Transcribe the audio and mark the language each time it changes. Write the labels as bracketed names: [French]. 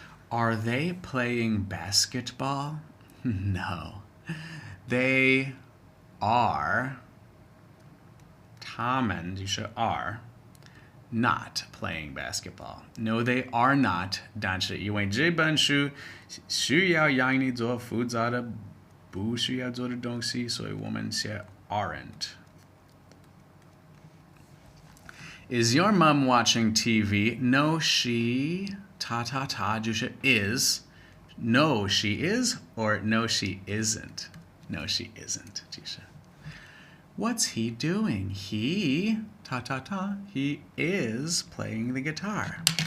[English] Are they playing basketball? No. They are [Chinese] 他们就是 [English] are not playing basketball. No, they are not. [Chinese] 但是因为这本书需要让你做复杂的不需要做的东西，所以我们写 aren't. [English] Is your mom watching TV? No, she [Chinese] 他就是 [English] is. No, she is, or no, she isn't. No, she isn't. [Chinese] 其实 [English] What's he doing? He he is playing the guitar.